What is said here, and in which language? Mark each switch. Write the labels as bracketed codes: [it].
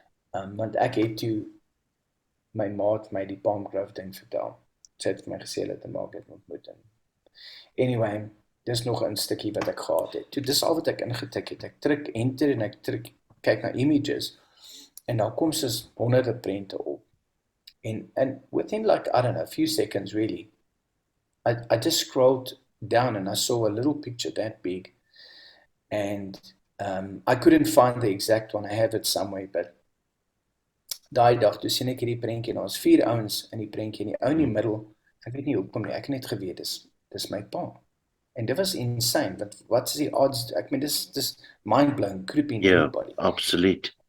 [af] Want ek het toe, my maat my die Palm Grove ding vertel. Sy het vir my gesê dat in Margate ontmoet. Anyway, dis nog 'n stukkie wat ek gehad het. Toe dis al wat ek ingetik het. Ek druk enter en ek kyk na images, en daar kom soos honderde prente op. [en] And within like, I don't know, a few seconds really, I just scrolled down and I saw a little picture that big, and I couldn't find the exact one. I have it somewhere, but [af] daai dag toe sien ek hierdie prentjie, en ons 4 ouens in die prentjie, en die ou in die middel, ek weet nie hoekom nie, ek het net geweet, dis my pa. En dit was insane, want wat is die odds, ek meen, dis mind-blowing, [en] creepy in everybody. [af] Absoluut.